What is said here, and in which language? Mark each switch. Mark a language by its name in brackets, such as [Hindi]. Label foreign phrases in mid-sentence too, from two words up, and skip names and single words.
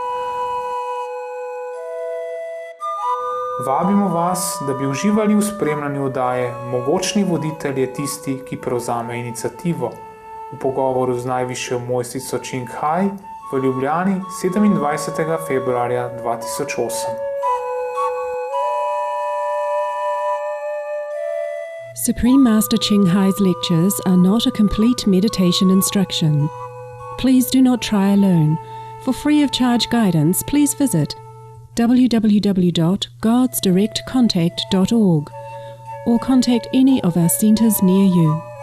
[Slovenian] Vabimo vas, da bi uživali v spremljanju oddaje Mogočni voditelj je tisti, ki prevzame iniciativo, v pogovoru z najvišjo mojstrico Ching Hai v Ljubljani 27. februarja 2008. [English] Supreme Master Ching Hai's lectures are not a complete meditation instruction. Please do not try alone. For free of charge guidance, please visit www.godsdirectcontact.org or contact any of our centers near you.